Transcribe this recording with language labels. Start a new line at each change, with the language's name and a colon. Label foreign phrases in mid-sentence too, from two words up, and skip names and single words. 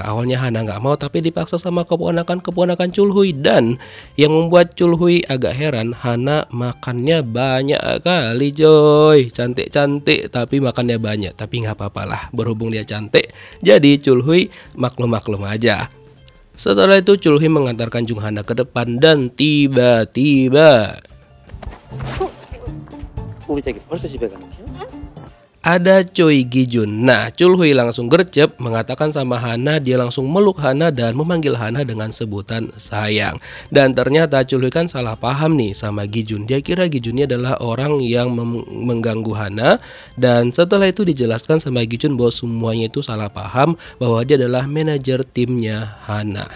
Indonesian: Awalnya Hana nggak mau tapi dipaksa sama keponakan-keponakan Chulhui, dan yang membuat Chulhui agak heran, Hana makannya banyak kali coy. Cantik-cantik tapi makannya banyak. Tapi nggak apa-apa lah, berhubung dia cantik, jadi Chulhui maklum-maklum aja. Setelah itu Chulhui mengantarkan Jung Hana ke depan dan tiba-tiba
Korean: 우리 저기 벌써 집에 가는 거야?
Indonesian: ada Choi Gi-jun. Nah, Chulhui langsung gercep mengatakan sama Hana, dia langsung meluk Hana dan memanggil Hana dengan sebutan sayang. Dan ternyata Chulhui kan salah paham nih sama Gi-jun. Dia kira Gi-jun ini adalah orang yang mengganggu Hana, dan setelah itu dijelaskan sama Gi-jun bahwa semuanya itu salah paham, bahwa dia adalah manajer timnya Hana.